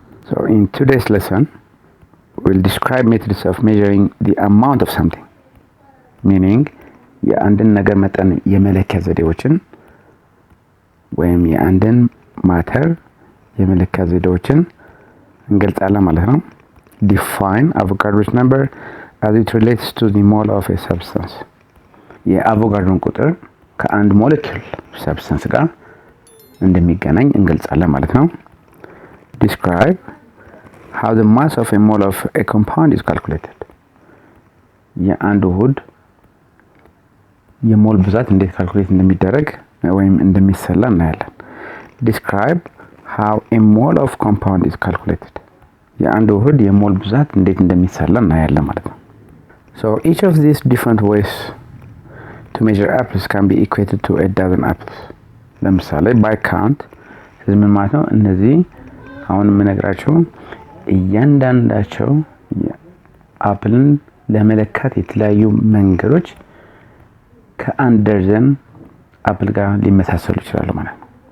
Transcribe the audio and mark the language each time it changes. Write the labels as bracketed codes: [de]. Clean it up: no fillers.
[en] So in today's lesson we'll describe methods of measuring the amount of something, meaning [am] የአንድን ነገር መጠን የመለኪያ ዘዴዎችን ወይም የአንድን ማተር የመለኪያ ዘዴዎችን እንገልጻለን ማለት [en] ነው። Define Avogadro's number as it relates to the mole of a substance. [am] የአቮጋድሮን ቁጥር ከአንድ ሞለኪውል ሰብስታንስ ጋር እንደሚገናኝ እንገልጻለን ማለት ነው። [en] Describe how the mass of a mole of a compound is calculated. [am] የአንድ ውህድ የሞል ብዛት እንዴት ካልኩሌት እንደሚደረግ ወይም እንደሚሰላ እናያለን። [en] Describe how a mole of compound is calculated. [am] የአንድ ውህድ የሞል ብዛት እንዴት እንደሚሰላ እናያለን ማለት ነው። [en] So each of these different ways to measure apples can be equated to a dozen apples. [am] ለምሳሌ [en] by count [am] ምን ማለት ነው? እነዚህ አሁን የምነግራችሁ እያንዳንዳቸው አፕልን ለመለካት የተለያዩ መንገዶች ከአንድ ደርዘን አፕል ጋር ሊመሳሰሉ ይችላሉ ማለት ነው።